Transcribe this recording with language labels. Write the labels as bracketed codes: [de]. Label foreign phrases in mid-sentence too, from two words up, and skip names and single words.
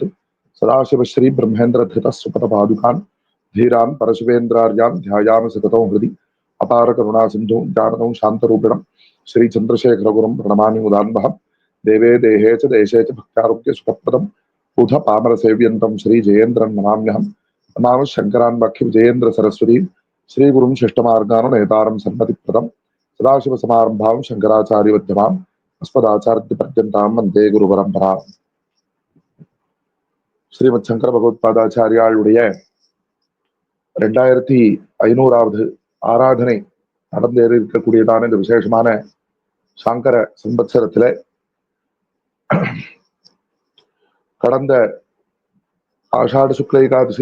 [sa] सदाशिवश्री ब्रह्मेन्द्र धृतः सुपथपादुकान् धीरान् परशुवेन्द्रार्यां ध्यायामि सततं हृदि अपार करुणा सिन्धुं जानतं शान्तरूपिणं श्री चन्द्रशेखरगुरुं प्रणमामि मुदान्वहं देवे देहे च देशे च भक्तारोग्य सुखप्रदं बुध पामर सेव्यन्तं श्री जयेन्द्रं नमाम्यहं नमामि शङ्करान् वाक्य विजयेन्द्र सरस्वती श्री गुरुं शिष्टमार्गानुनेतारं सन्मतिप्रदं सदाशिव समारंभां शंकराचार्य मध्यमाम् अस्मदाचार्य पर्यन्तां वन्दे गुरुपरम्पराम्. [ta] ஸ்ரீமத் சங்கர பகவத்பாதாச்சாரியாளுடைய 2500வது ஆராதனை நடந்தேறி இருக்கக்கூடியதான இந்த விசேஷமான சாங்கர சம்பத்சரத்துல கடந்த ஆஷாட சுக்ல ஏகாதசி